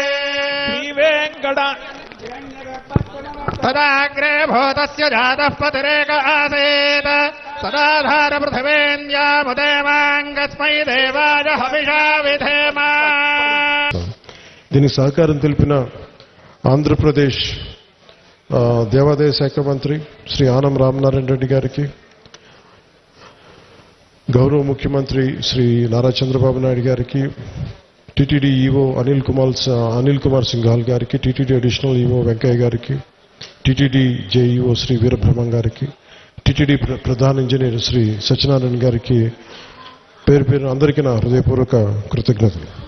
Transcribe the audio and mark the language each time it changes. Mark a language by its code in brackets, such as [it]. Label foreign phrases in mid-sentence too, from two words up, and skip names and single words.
[sa] तदाग्रे भूतस्य जातः पतिरेक आसीत् सदाधार पृथिवेन्द्यामुदेवाङ्गस्मै देवाय हविषा विधेम। [te] దీనికి సహకారం తెలిపిన ఆంధ్రప్రదేశ్ దేవాదాయ శాఖ మంత్రి శ్రీ ఆనం రామనారాయణ రెడ్డి గారికి, గౌరవ ముఖ్యమంత్రి శ్రీ నారా చంద్రబాబు నాయుడు గారికి, టీటీడీ ఈవో అనిల్ కుమార్ సింఘాల్ గారికి, టీటీడీ అడిషనల్ ఈవో వెంకయ్య గారికి, టీటీడీ జేఈఓ శ్రీ వీరబ్రహ్మం గారికి, టీటీడీ ప్రధాన ఇంజనీర్ శ్రీ సత్యనారాయణ గారికి పేరు పేరు అందరికీ నా హృదయపూర్వక కృతజ్ఞతలు.